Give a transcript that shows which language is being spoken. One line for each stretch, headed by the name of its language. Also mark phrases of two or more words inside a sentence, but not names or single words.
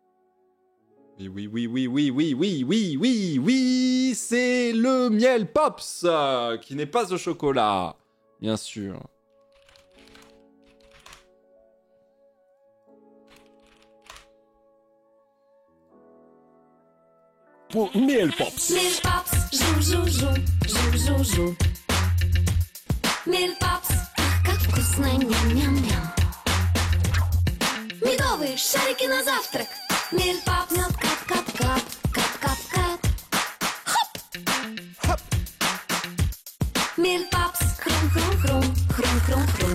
French: Oui, c'est le Miel Pops qui n'est pas au chocolat, bien sûr. Miel Pops.
Russian: Miel Pops, жу-жу-жу. Miel Pops, ах, как вкусно, ням-ням-ням. Медовые шарики на завтрак. Miel Pops, мед кап-кап-кап, кап-кап-кап. Хоп! Miel Pops, хрум-хрум-хрум, хрум-хрум-хрум.